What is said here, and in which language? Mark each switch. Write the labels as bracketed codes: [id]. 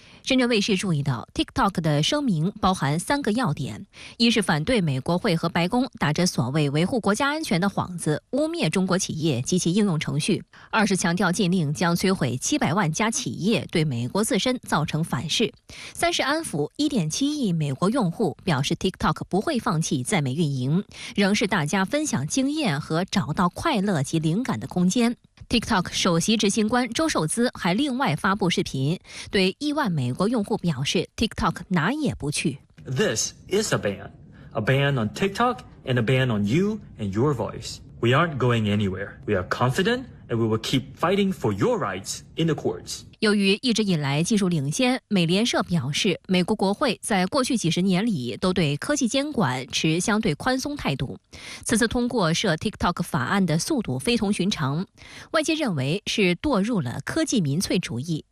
[zh] 深圳卫视注意到 TikTok 的声明包含3个要点：一是反对美国会和白宫打着所谓维护国家安全的幌子污蔑中国企业及其应用程序；二是强调禁令将摧毁700万家企业，对美国自身造成反噬；三是安抚1.7亿美国用户，表示 TikTok 不会放弃在美运营，仍是大家分享经验和找到快乐及灵感的空间。 TikTok 首席执行官周受资还另外发布视频，对亿万美国用户表示 TikTok 哪也不去。 [en] This is a ban on TikTok and a ban on you and your voice. We aren't going anywhere. We are confident and we will keep fighting for your rights in the courts. [zh] 由于一直以来技术领先，美联社表示，美国国会在过去几十年里都对科技监管持相对宽松态度。此次通过涉 TikTok 法案的速度非同寻常，外界认为是堕入了科技民粹主义。